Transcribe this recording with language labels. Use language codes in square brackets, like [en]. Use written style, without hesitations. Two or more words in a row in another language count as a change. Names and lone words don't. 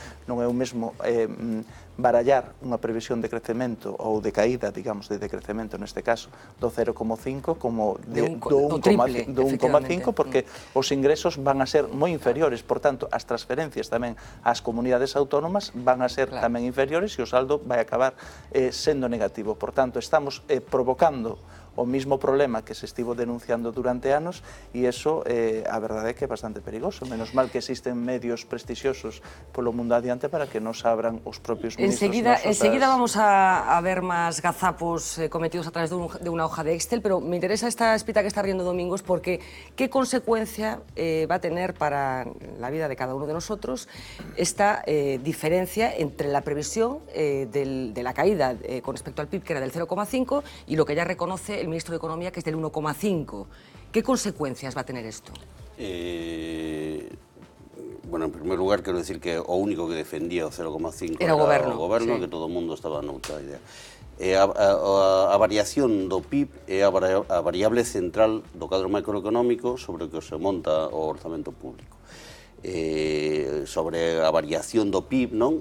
[gl] Non é o mesmo barallar unha previsión de crecemento ou de caída, digamos, de decrecemento neste caso, do 0,5 como do 1,5 porque os ingresos van a ser moi inferiores, por tanto, as transferencias tamén ás comunidades autónomas van a ser tamén inferiores e o saldo vai acabar sendo negativo. Por tanto, estamos provocando o mismo problema que se estivo denunciando durante anos e eso, a verdade é que é bastante perigoso. Menos mal que existen medios prestixiosos polo mundo adiante para que nos abran os propios ministros. [es] Enseguida vamos a ver más gazapos cometidos a través de una hoja de Excel, pero me interesa esta espita que está riendo Domingos porque ¿qué consecuencia va a tener para la vida de cada uno de nosotros esta diferencia entre la previsión de la caída con respecto al PIB, que era del 0,5, y lo que ya reconoce el ministro de Economía, que es del 1,5. ¿Qué consecuencias va a tener esto? Bueno, en primer lugar, [gl] quero decir que o único que defendía o 0,5 era o goberno, sí. Que todo o mundo estaba noutra idea. A variación do PIB é a variable central do cadro macroeconómico sobre o que se monta o orzamento público. Sobre a variación do PIB, non?